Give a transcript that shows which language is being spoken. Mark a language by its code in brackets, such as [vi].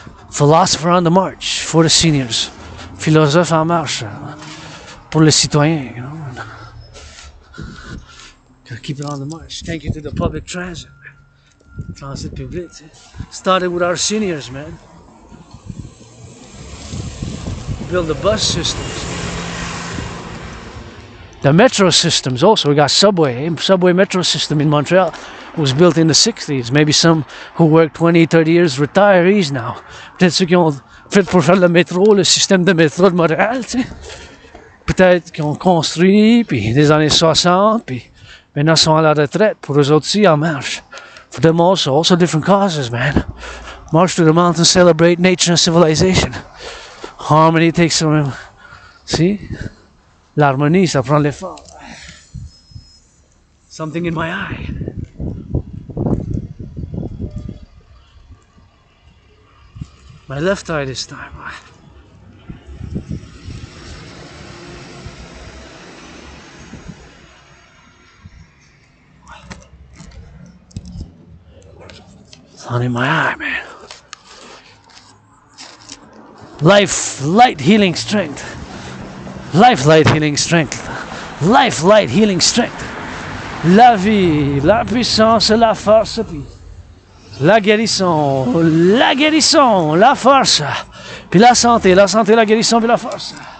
[en] Philosopher on the march for the seniors. [fr] Philosophe en marche pour les citoyens. [en] You know? Gotta keep it on the march. Thank you to the public transit. [fr] Transit public. [en] Started with our seniors, man. Build the bus systems. The metro systems also. We got subway metro system in Montreal. It was built in the 60s. Maybe some who worked 20, 30 years, retirees now. [fr] Peut-être ceux qui ont fait pour faire le métro, le système de métro de Montréal, tu sais. Peut-être qui ont construit, puis des années 60, puis maintenant sont à la retraite. Pour eux autres aussi, en marche. [en] For them also different causes, man. March to the mountains, celebrate nature and civilization. Harmony takes some. See? [fr] L'harmonie, ça prend l'effort. [en] Something in my eye. My left eye this time. It's not in my eye, man. Life, light, healing strength. Life, light, healing strength. Life, light, healing strength. [fr] La vie, la puissance, la force, puis la guérison, la force, puis la santé, la guérison, puis la force.